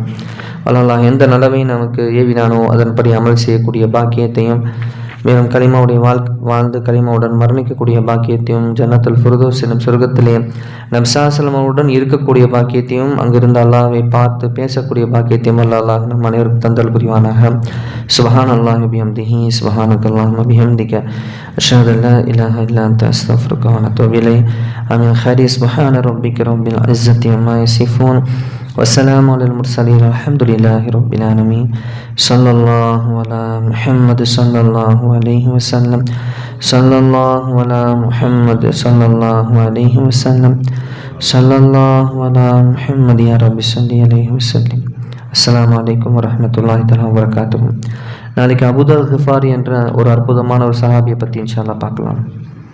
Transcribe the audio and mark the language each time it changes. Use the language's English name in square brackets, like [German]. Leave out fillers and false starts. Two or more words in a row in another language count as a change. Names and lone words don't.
[Tamil] அல்லாஹ் எந்த நலவை நமக்கு ஏவினானோ அதன்படி அமல் செய்யக்கூடிய பாக்கியத்தையும், மேலும் கலிமாவுடைய வாழ்ந்து கலிமாவுடன் மரணிக்கக்கூடிய பாக்கியத்தையும், [Arabic] جنة الفردوس [Tamil] எனும் சொர்க்கத்திலே நபி [Arabic] صلى الله عليه وسلم [Tamil] அவருடன் இருக்கக்கூடிய பாக்கியத்தையும், அங்கிருந்து அல்லாஹ்வை பார்த்து பேசக்கூடிய பாக்கியத்தையும் அல்லாஹ் நம் அனைவருக்கும் தந்தல் புரிவானாக. [Arabic] سبحان الله وبحمده سبحانك اللهم وبحمدك أشهد أن لا إله إلا أنت أستغفرك وأتوب إليك. ஆமீன். ஹரி سبحان ربك رب العزة عما يصفون والسلام على المرسلين الحمد لله رب العالمين صلى الله على محمد صلى الله عليه وسلم صلى الله على محمد صلى الله عليه وسلم صلى الله على محمد يا رب صل عليه وسلم. السلام عليكم ورحمة الله تعالى وبركاته. [Tamil] நாளைக்கு அபூதர் கிஃபாரி என்ற ஒரு அற்புதமான ஒரு சஹாபியை பற்றி [Arabic] إن شاء الله [Tamil] பார்க்கலாம்.